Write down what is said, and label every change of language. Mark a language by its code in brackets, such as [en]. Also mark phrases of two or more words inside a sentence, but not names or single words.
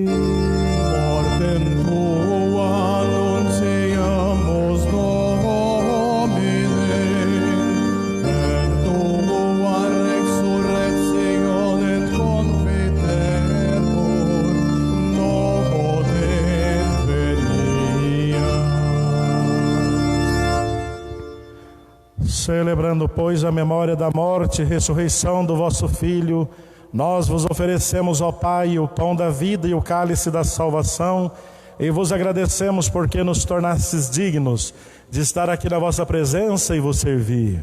[la] mortem tua annunciamus Domine, et tua resurrectionem confitermur, nobis venias. [pt] Celebrando, pois, a memória da morte e ressurreição do vosso Filho, nós vos oferecemos, ó Pai, o pão da vida e o cálice da salvação, e vos agradecemos porque nos tornastes dignos de estar aqui na vossa presença e vos servir.